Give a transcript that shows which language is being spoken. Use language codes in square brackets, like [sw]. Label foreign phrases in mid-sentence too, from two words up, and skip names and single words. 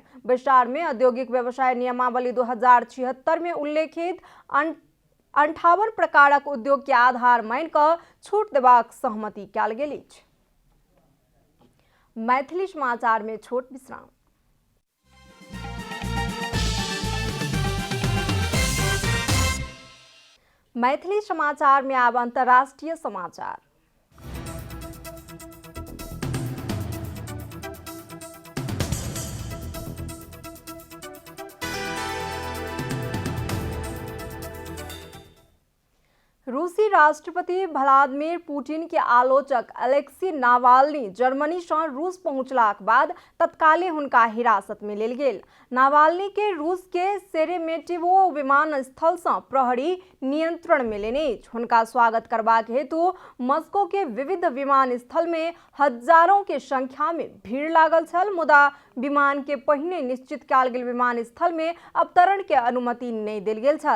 [mai] बैसार में औद्योगिक व्यवसाय नियमावली 2076 में उल्लेखित 58 प्रकारक उद्योग के आधार मान कऽ छूट देबाक सहमति कयल गेल अछि। मैथिली समाचार में छोट विश्राम। मैथिली समाचार में आब अंतर्राष्ट्रीय समाचार। रूसी राष्ट्रपति व्लादिमीर पुतिन के आलोचक अलेक्सी नावाल्नी जर्मनी से रूस पहुंचलाक बाद तत्काले हुनका हिरासत में लेल गेल। नावाल्नी के रूस के शेरेमेटिवो विमानस्थल से प्रहरी नियंत्रण में लेने हुनका स्वागत करबाक हेतु मस्को के विविध विमानस्थल में हजारों के संख्या में भीड़ लागल छल, मुदा विमान के पहिने निश्चित कयल गेल विमानस्थल में अवतरण के अनुमति नहीं देल गेल छल।